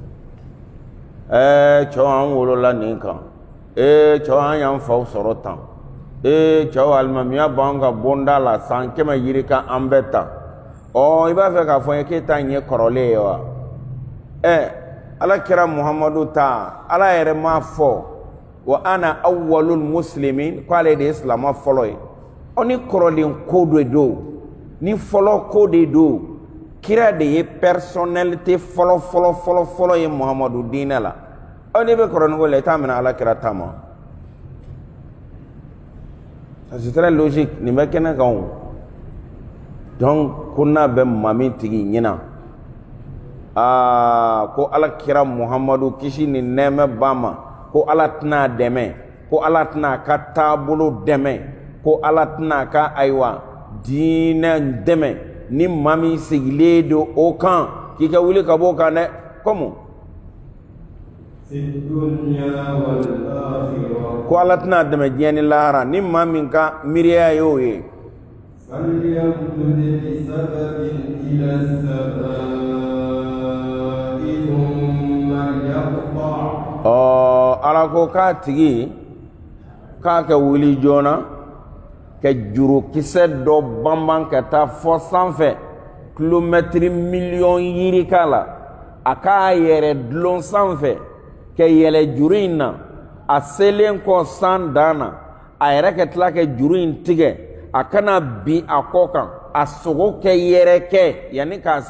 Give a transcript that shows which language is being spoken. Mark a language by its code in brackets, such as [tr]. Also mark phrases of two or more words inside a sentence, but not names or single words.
[bm] cɛw an wolola nin kan cɛw an y'an faw sɔrɔ tan cɛw alimamiya b'an ka bonda la san 100 yiri kan an bɛɛ ta i b'a fɛ k'a fɔ n ye k'e ta ɲɛ kɔrɔlen ye wa ala kira Muhammadu ta ala yɛrɛ m'a fɔ wa [ar] أنا أول المسلمين [bm] ko ale de ye silama fɔlɔ ye ni kɔrɔlen ko de do ni fɔlɔ ko de do kira de ye personnalité fɔlɔ ye Muhammadu diinɛ la ni bɛ kɔrɔlen ko la i t'a minɛ ala kira ta ma [fr] c'est très logique [bm] nin bɛ kɛnɛ kan o donc ko n'a bɛ maa min tigi ɲɛna ko ala kira Muhammadu kisi ni nɛɛmɛ ba ma ko ala tɛna dɛmɛ ko ala tɛna ka taabolo dɛmɛ ko ala tɛna ka ayiwa diinɛ dɛmɛ ni maa min sigilen do o kan k'i ka wuli ka bɔ o kan dɛ comme ko ala tɛna dɛmɛ diɲɛ ni lahara ni maa min ka miiriya y'o ye [ar] فليمدد بسبب إلى السماء ثم يقطع [bm] ala ko k'a tigi k'a kɛ wuli joona ka jurukisɛ dɔ banban ka taa fɔ sanfɛ kilomɛtiri miliyɔn yiri k'a la a k'a yɛrɛ dulon sanfɛ ka yɛlɛ juru in na a selen kɔ san dan na a yɛrɛ ka tila ka juru in tigɛ a kana bin a kɔ kan a sogo kɛ yɛrɛ kɛ yanni k'a se